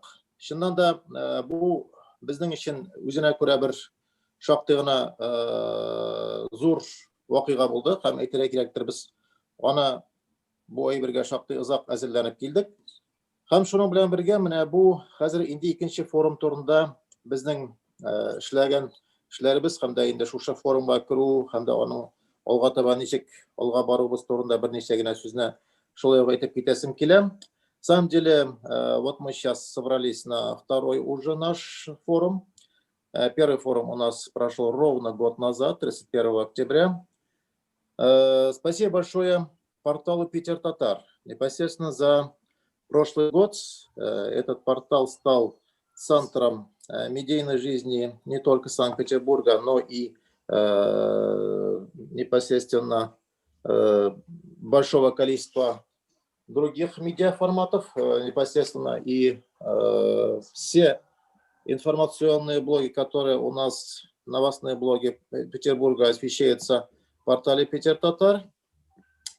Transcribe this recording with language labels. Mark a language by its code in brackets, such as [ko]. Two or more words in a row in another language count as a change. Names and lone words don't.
[tt] Шуннан да бу безнең өчен үзенә күрә бер шактый гына зур вакыйга булды һәм әйтергә кирәктер, без аны бу әйбергә шактый озак әзерләнеп килдек. Һәм шуның белән бергә менә бу хәзер инде икенче форум турында безнең эшләгән эшләребез һәм дә инде шушы форумга керү һәм дә аның алга таба ничек алга баруыбыз турында берничә генә сүзне шулай ук әйтеп китәсем килә. [ru] На самом деле, вот мы сейчас собрались на второй уже наш форум. Первый форум у нас прошел ровно год назад, 31 октября. Спасибо большое порталу Питер Татар. Непосредственно за прошлый год этот портал стал центром медийной жизни не только Санкт-Петербурга, но и непосредственно большого количества других медиаформатов, непосредственно и все информационные блоги, которые у нас, новостные блоги Петербурга освещаются в портале Питер Татар.